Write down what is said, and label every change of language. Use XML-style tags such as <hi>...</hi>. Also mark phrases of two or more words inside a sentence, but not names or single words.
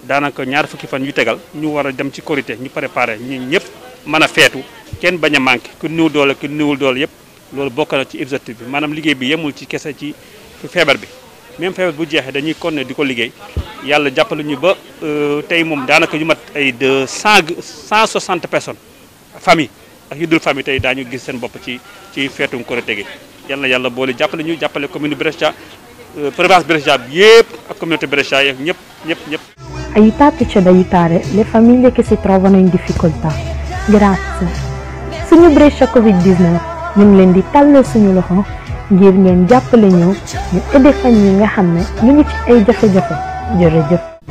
<wo>daanaka ñaar fukki fan yu tegal ñu war a dem ci Korité ñu préparé ñi ñëpp mën a feetu kenn bañ a manqué ku néew doole ku néewul doole yëpp loolu bokk na ci objectif bi maanaam liggéey bi yemul ci kese ci feebar bi même feebar bu jeexee dañuy continuer di ko liggéey yàlla jàppale ñu ba tey moom daanaka ñu mat ay 160 personnes famille ak yu dul famille tey daañu gis seen bopp ci feetum Korité gi yàlla boole jàppale ñu jàppale commune Brescia province Brescia bi yëpp ak communauté Brescia yeeg ñëpp.</wo> <it>Aiutateci ad aiutare le famiglie che si trovano in difficoltà. Grazie.</it> <wo>Suñu Brescia Covid-19 ñu ngi leen di tàllal suñu loxo ngir ngeen jàppale ñu</wo> <fr>aider famille</fr> <wo>yi nga xam ne ñu ngi ci ay jafe-jafe jërëjëf.</wo>